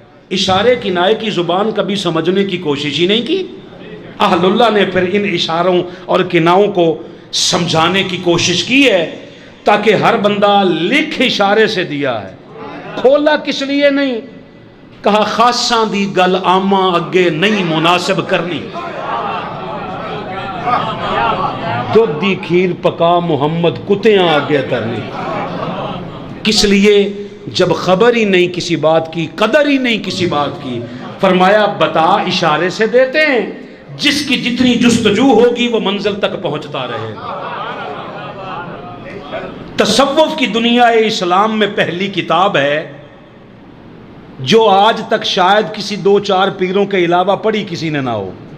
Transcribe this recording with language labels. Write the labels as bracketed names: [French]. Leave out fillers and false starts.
[Urdu] اشارے کنائے کی زبان کبھی سمجھنے کی کوشش ہی نہیں کی. اہل اللہ نے پھر ان اشاروں اور کناؤں کو سمجھانے کی کوشش کی ہے, تاکہ ہر بندہ لکھ اشارے سے دیا ہے, کھولا کس لیے نہیں. [Punjabi] کہا خاصاں دی گل آماں اگے نہیں مناسب کرنی, دودھ دی کھیر پکا محمد کتیاں آگے کرنی. [Urdu] کس لیے؟ جب خبر ہی نہیں کسی بات کی, قدر ہی نہیں کسی بات کی, فرمایا بتا اشارے سے دیتے ہیں, جس کی جتنی جستجو ہوگی وہ منزل تک پہنچتا رہے. تصوف کی دنیا اسلام میں پہلی کتاب ہے جو آج تک شاید کسی 2-4 پیروں کے علاوہ پڑھی کسی نے نہ ہو.